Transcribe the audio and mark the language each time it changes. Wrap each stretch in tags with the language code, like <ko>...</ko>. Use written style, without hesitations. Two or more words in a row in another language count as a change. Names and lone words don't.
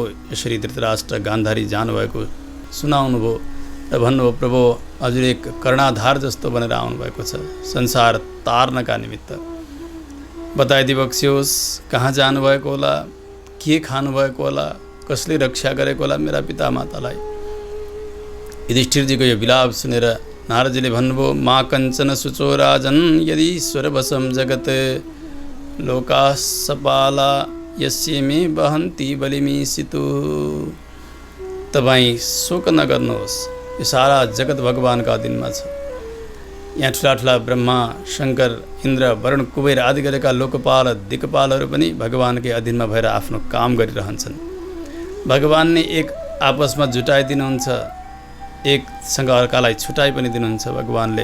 <ne>यसरी धृतराष्ट्र गान्धारी जानुभएको सुनाउनुभयो र भन्नुभयो, प्रभु हजुर एक कर्णाधार जस्तो बनेर आउनुभएको छ संसार तार्नका निमित्त। बताइदिबक्स्योस् कहाँ जानुभएको होला, के खानुभएको होला, कसले रक्षा गरेको होला मेरा पिता मातालाई? युधिष्ठिरजीको यो विलाप सुनेर नारदजीले भन्नुभयो,</ne> <sa>मा कञ्चन सुचो राजन् यदि स्वरवशं जगत् लोकासपाला यस्य मे वहन्ति बलिमीसितु।</sa> <ne>तपाईँ शोक नगर्नुहोस्, यो सारा जगत भगवानका अधीनमा छ। यहाँ ठुला ठुला ब्रह्मा, शङ्कर, इन्द्र, वरुण, कुबेर आदि गरेका लोकपाल दिक्पालहरू पनि भगवानकै अधीनमा भएर आफ्नो काम गरिरहन्छन्। भगवान नै एक आपसमा जुटाइदिनुहुन्छ, एकसँग अर्कालाई छुटाइ पनि दिनुहुन्छ भगवानले।</ne>